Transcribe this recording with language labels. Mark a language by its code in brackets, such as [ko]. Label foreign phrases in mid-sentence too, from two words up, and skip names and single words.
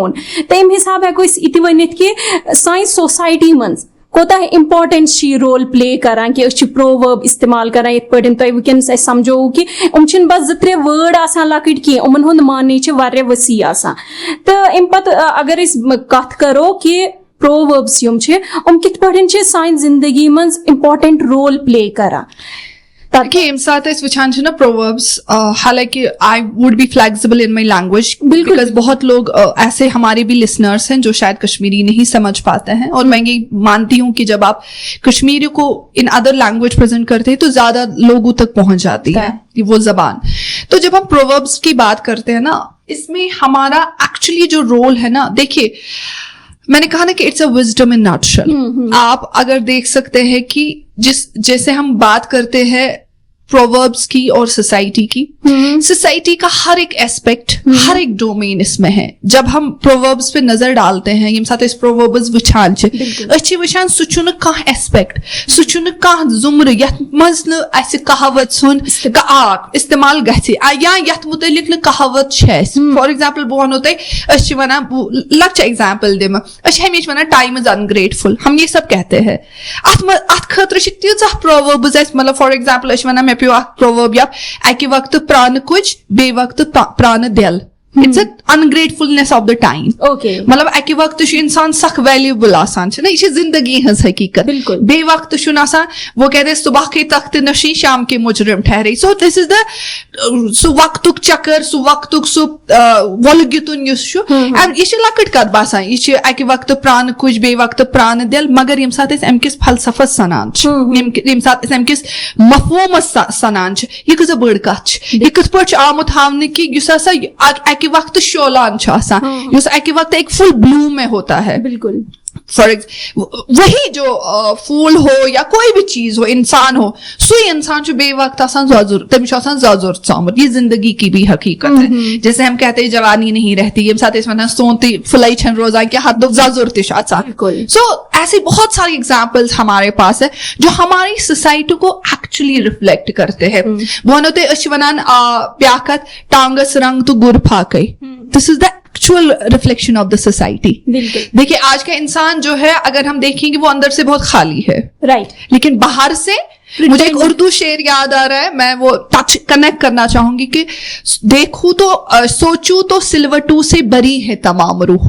[ks] تمہِ حساب ہٮ۪کو أسۍ یہِ تہِ ؤنِتھ کہِ سانہِ سوسایٹی منٛز کوتاہ امپارٹینس چھِ یہِ [en] role play [ks] کران کہِ أسۍ چھِ پروؤرب استعمال کران یِتھ پٲٹھۍ تۄہہِ وٕنکیٚنس اَسہِ سمجھووُ کہِ یِم چھِنہٕ بس 2-3 وٲڈ آسان لۄکٕٹۍ کینٛہہ یِمن ہُنٛد معنے چھِ واریاہ وسیع آسان. تہٕ امہِ پتہٕ اگر أسۍ کتھ کرو کہِ پروؤربٕس یِم چھِ یِم کِتھ پٲٹھۍ چھِ سانہِ زندگی منٛز [en] important role play [ks] کران. کہ ییٚمہِ ساتہٕ أسۍ وٕچھان چھِ نا پروؤربس [ur] حالانکہ [en] I would be flexible in my language [ur] بیکاز بہت لوگ ایسے ہمارے بھی لسنرس ہیں جو شاید کشمیری نہیں سمجھ پاتے ہیں اور میں یہ مانتی ہوں کہ جب آپ کشمیری کو [en] in other language [ur] پریزنٹ کرتے ہیں تو زیادہ لوگوں تک پہنچ جاتی ہے وہ زبان. تو جب ہم پروؤربس کی بات کرتے ہیں نا اس میں ہمارا ایکچولی جو رول ہے نا دیکھیے میں نے کہا نا کہ [en] it's a wisdom in nutshell. [ur] آپ اگر دیکھ سکتے ہیں کہ جیسے ہم بات کرتے ہیں پرووربس کی اور سوسائٹی کی سوسائٹی کا ہر ایک ایسپیکٹ ہر ایک ڈومین اس میں ہے. جب ہم پرووربس پہ نظر ڈالتے ہیں [ks] یم ساتھ اس پرووربس وچھان چھ اچھی وچھان سہ چھُ نہٕ کانٛہہ ایسپیکٹ سہ چھُ نہٕ کانٛہہ زمرٕ یتھ منٛز نہٕ اسہِ کہاوت سُنٛد استعمال گژھِ یا یتھ متعلق نہٕ کہاوت چھِ اسہِ. [en] for example [ks] بہٕ ونہو تۄہہِ أسۍ چھِ ونان لۄکچہِ ایگزامپل دِمہٕ أسۍ چھِ ہمیشہ ونان [en] time is ungrateful [ur] ہم یہ سب کہتے ہیں [ks] اتھ خٲطرٕ چھِ تیٖژاہ پروؤربٕز اسہِ مطلب [en] for example [ks] أسۍ چھِ ونان مےٚ پیو اکھ پروؤرب یا اکہِ وقتہٕ پرانہٕ کُج بیٚیہِ وقتہٕ پرانہٕ دِل. [en] It's an ungratefulness of the time. Okay. [ks] مطلب اکہِ وقتہٕ چھُ انسان سخ ویلیوبل آسان چھُ نا یہ چھِ زندگی ہٕنٛز حقیقت. [ur] بالکل. [ks] بیٚیہِ وقتہٕ چھُنہٕ آسان [ur] وہ کہتے صبح کے تخت نشی شام کے مجرم ٹھہرے. [en] so this is the [ks] سُہ وقتُک چکر سُہ وقتُک سُہ وۄلگِتُن یُس چھُ یہِ چھِ لۄکٕٹ کتھ باسان یہِ چھِ اکہِ وقتہٕ پرانہٕ کُج بیٚیہِ وقتہٕ پرانہٕ دِل مگر ییٚمہِ ساتہٕ أسۍ امہِ کِس فلسفس سنان چھِ ییٚمہِ ساتہٕ أسۍ امہِ کِس مفہوٗمس سنان چھِ یہِ کۭژاہ بٔڑ کتھ چھِ یہِ کِتھ پٲٹھۍ چھُ آمُت ہاونہٕ کہ یُس ہسا اکہِ وقتہٕ شولان چھُ آسان یُس اکہِ وقتہٕ [ur] ایک فل بلوم میں ہوتا ہے. بالکل. فار وہی جو پھول ہو یا کوئی بھی چیز ہو انسان ہو [ks] سُے انسان چھُ بیٚیہِ وقت آسان زۄزُر تٔمِس چھُ آسان زۄزُر ژامُت. [ur] یہ زندگی کی بھی حقیقت ہے. جیسے ہم کہتے ہیں جوانی نہیں رہتی [ks] ییٚمہِ ساتہٕ أسۍ ونان سون تہِ پھٕلے چھنہٕ روزان کینٛہہ حدُک زۄزُر تہِ چھُ اژان. [ur] سو ایسی بہت ساری ایگزامپلز ہمارے پاس ہے جو ہماری سوسائٹی کو [en] actually reflect [ur] کرتے ہیں. [ks] بہٕ وَنو تۄہہِ أسۍ چھِ وَنان بیٛاکھ کتھ ٹانگس رنگ تو گر پھاکے. [en] دس از دا ایکچوئل ریفلیکشن آف دا سوسائٹی. [ur] دیکھیے آج کا انسان جو ہے اگر ہم دیکھیں گے وہ اندر سے بہت خالی ہے رائٹ لیکن باہر سے مجھے ایک اردو شعر یاد آ رہا ہے میں وہ [en] touch connect [ur] کرنا چاہوں گی کہ دیکھوں تو سوچوں تو سلوٹوں سے بری ہے تمام روح.